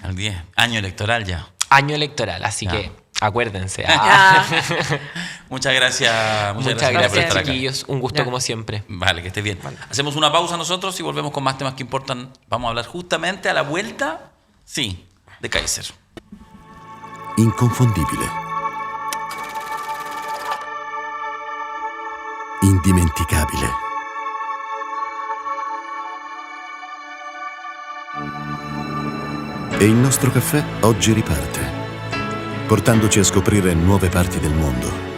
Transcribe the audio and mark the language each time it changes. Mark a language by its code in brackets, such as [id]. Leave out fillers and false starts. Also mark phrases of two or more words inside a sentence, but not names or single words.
[es] El 10, año electoral ya. Año electoral, así que acuérdense. Muchas gracias. Muchas gracias, por chiquillos. Un gusto como siempre. Vale, que estés bien. Hacemos una pausa nosotros y volvemos con más temas que importan. Vamos a hablar justamente a la vuelta, sí, de Kaiser. [it] Inconfondibile. Indimenticabile. E il nostro caffè oggi riparte, portandoci a scoprire nuove parti del mondo.